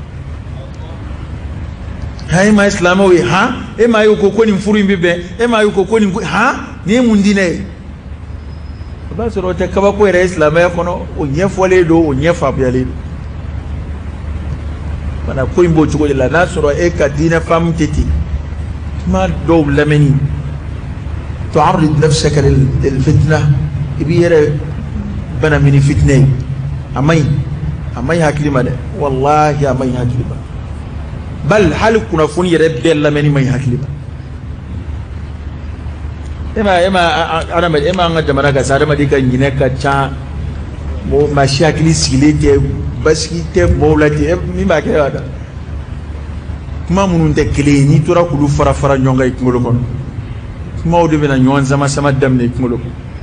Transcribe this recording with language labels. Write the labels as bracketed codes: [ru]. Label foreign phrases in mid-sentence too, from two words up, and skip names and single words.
[bm] ha e ma ye silamɛw ye han e ma ye ko nin furu in bɛ bɛn e ma ye ko nin han nin ye mun diinɛ ye o b'a sɔrɔ o tɛ kabako yɛrɛ ye silamɛya kɔnɔ o ɲɛfɔlen don o ɲɛ faamuyalen don mana ko in b'o cogo de la n'a sɔrɔ e ka diinɛ faamu tɛ ten kuma dɔw lamɛnni [ar] تعرض نفسك للفتنة [bm] i b'i yɛrɛ bana mini fitinɛ ye a man ɲi hakili ma dɛ wallahi a man ɲi hakili ma bal hali kunnafoni yɛrɛ bɛɛ lamɛnni man ɲi hakili ma e ma an ka jamana kan sa adamaden ka ɲinɛ ka ca maa si hakili sigilen tɛ basigi tɛ mɔgɔw la ten min b'a kɛ y'a kuma minnu tɛ kelen ye n'i tora k'olu fara fara ɲɔgɔn kan i kunkolo kɔnɔ kumaw de bɛna ɲɔgɔn sama daminɛ i kunkolo kɔnɔ